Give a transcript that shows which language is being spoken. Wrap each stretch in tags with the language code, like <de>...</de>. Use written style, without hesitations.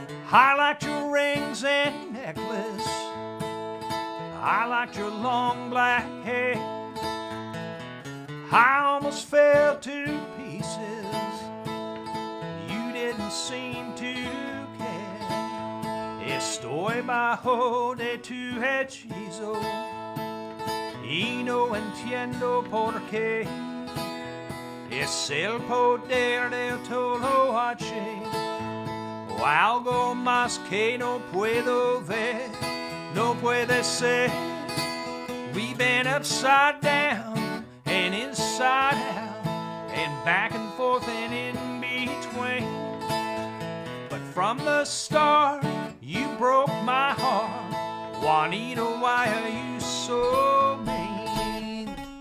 <en>I liked your rings and necklace, I liked your long black hair, I almost fell to pieces, didn't seem to care.</en> <es>Estoy bajo de tu hechizo y no entiendo por qué. Es el poder del todo H o algo más que no puedo ver. No puede ser.</es> <en>We've been upside down and inside out and back and forth and in between. From From the start, you broke my heart. Juanita, why are you so mean?</en>